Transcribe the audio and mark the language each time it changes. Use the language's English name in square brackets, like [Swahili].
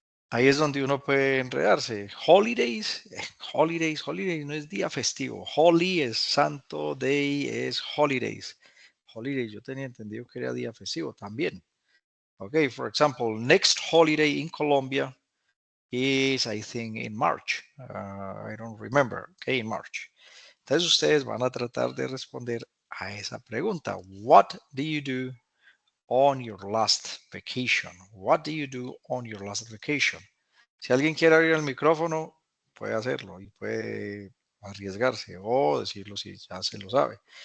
[Spanish] Ahí es donde uno puede enredarse. Holidays, holidays no es día festivo. Holy es santo, day es holidays. Holidays, yo tenía entendido que era día festivo también. [English] Okay, for example, next holiday in Colombia is, I think, in March. I don't remember. Okay, in March. [Spanish] Entonces ustedes van a tratar de responder a esa pregunta. [English] What do you do on your last vacation? What do you do on your last vacation? [Spanish] Si alguien quiere abrir el micrófono, puede hacerlo y puede arriesgarse o decirlo si ya se lo sabe.